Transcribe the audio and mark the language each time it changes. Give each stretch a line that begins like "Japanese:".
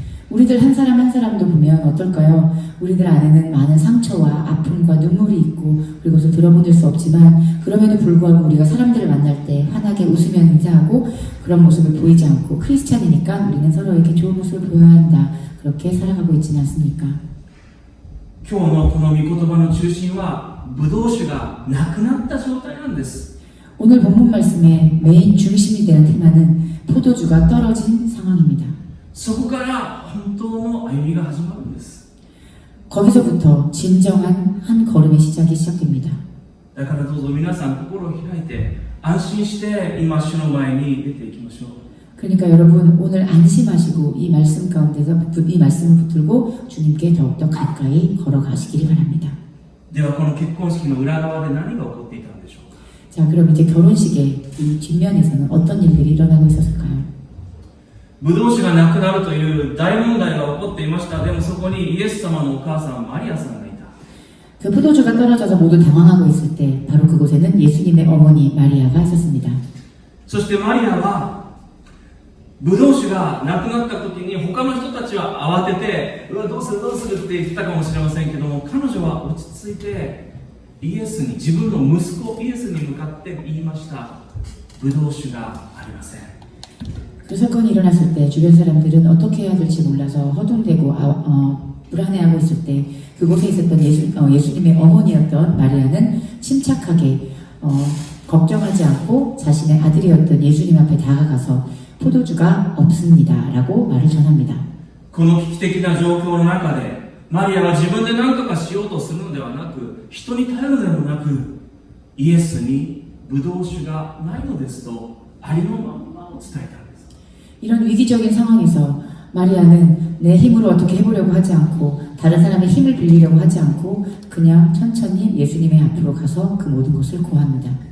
Korean: 우리들 한 사람 한 사람도 보면 어떨까요? 우리들 안에는 많은 상처와 아픔과 눈물이 있고 그리고 그것을 들어보낼 수 없지만 그럼에도 불구하고 우리가 사람들을 만날 때 환하게 웃으며 인사하고 그런 모습을 보이지 않고 크리스찬이니까 우리는 서로에게 좋은 모습을 보여야 한다. 그렇게 살아가고 있지는 않습니까?
Japanese: 今日のこの御言葉の中心はブドウ酒がなくなった状態なんです。
Korean: 오늘 본문 말씀의 메인 중심이 되는 테마는 포도주가 떨어진 상황입니다.
Japanese: そこから本当の歩みが始まるんです。
Korean: 거기서부터 진정한 한 걸음의 시작이 시작됩니다.
Japanese: だからどうぞ皆さん心を開いて安心して今主の前に出ていきましょう。
Korean: 그러니까 여러분 오늘 안심하시고 이 말씀 가운데서 이 말씀을 붙들고 주님께 더욱더 가까이 걸어가시기를 바랍니다.
Japanese: ではこの結婚式の裏側で何が起こっていたんでしょうか。
Korean: 자, 그럼 이제 결혼식의 이 뒷면에서는 어떤 일들이 일어나고 있었을까요?
Japanese: ブドウ酒がなくなるという大問題が起こっていました。でもそこにイエス様のお母さんマリアさんがいた。
Korean: 그 포도주가 떨어져서 모두 당황하고 있을 때 바로 그곳에는 예수님의 어머니 마리아가 있었습니다.
Japanese: そしてマリアはブドウ酒がなくなった時に他の人たちは慌ててうわどうするどうするって言ってたかもしれませんけども、彼女は落ち着いてイエスに、自分の息子イエスに向かって言いました。ブドウ酒がありません。
Korean: 그 사건이 일어났을 때 주변 사람들은 어떻게 해야 될지 몰라서 허둥대고 불안해하고 있을 때 그곳에 있었던 예수님의 어머니였던 마리아는 침착하게 걱정하지 않고 자신의 아들이었던 예수님 앞에 다가가서 포도주가 없습니다 라고 말을 전합니다.
Japanese: この危機的な状況の中でマリアは自分で何とかしようとするのではなく、人に頼るのでもなく、イエスにブドウ酒がないのですとありのままを伝えたんです。
Korean: 이런 위기적인 상황에서 마리아는 내 힘으로 어떻게 해보려고 하지 않고 다른 사람의 힘을 빌리려고 하지 않고 그냥 천천히 예수님의 앞으로 가서 그 모든 것을 고합니다.